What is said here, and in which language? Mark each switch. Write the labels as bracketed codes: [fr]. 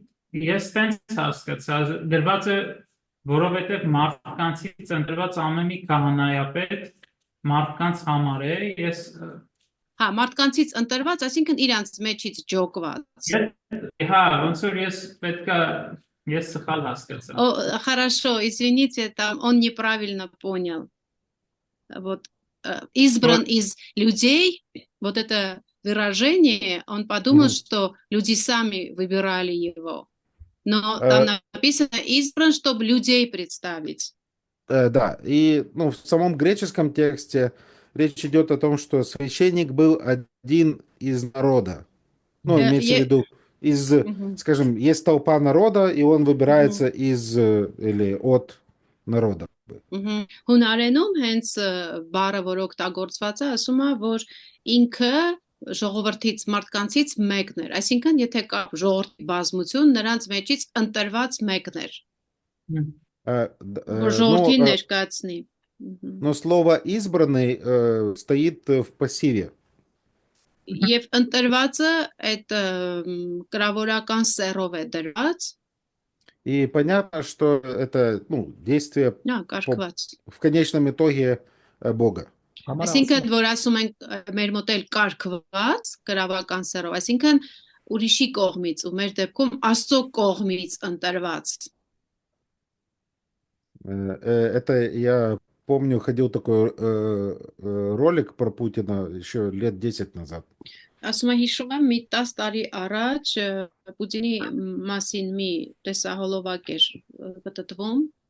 [hy] Ես տենց հասկացա, գրված է, որովհետև մարդկանցից ընտրված ամեն մի քահանայապետ մարդկանց համար է, ես Հա, մարդկանցից ընտրված, այսինքն իրանց մեջից ջոկված։ Հա, ոնց որ ես պետքա ես սխալ հասկացա։ [ru] Хорошо, извините, там он неправильно понял. Вот избран из людей, вот это выражение, он подумал, что люди сами выбирали его. Но там написано избран, чтобы людей представить. Да, и в самом греческом тексте речь идет о том, что священник был один из народа. Имеется в виду, скажем, есть толпа народа, и он выбирается из или от народа. [hy] Հունարենում հենց բառը, որ օգտագործված է, ասում է, որ ինքը ժողովրդից մարդկանցից մեկն էր, այսինքն եթե կա ժողովրդի բազմություն, նրանց մեջից ընտրված մեկն էր։ որ [ru] Но, [hy] ժողովրդին ներկայացնի։ Մհմ։ [ru] но слово избранный стоит в пассиве. [hy] Եվ ընտրվածը այդ կրավորական սեռով է դրված, [ru] И понятно, что это действие [hy] կարգված։ [ru] в конечном итоге Бога. [hy] Այսինքն որ ասում ենք մեր մոտ էլ կարգված կրավական սեռով, այսինքն ուրիշի կողմից ու մեր դեպքում Աստծո կողմից ընտրված։ [ru] Это я помню, ходил такой ролик про Путина еще лет 10 назад. [hy] Ասում եմ հիշում եմ մի 10 տարի առաջ Պուտինի մասին մի տեսահոլովակ էր պատտվում։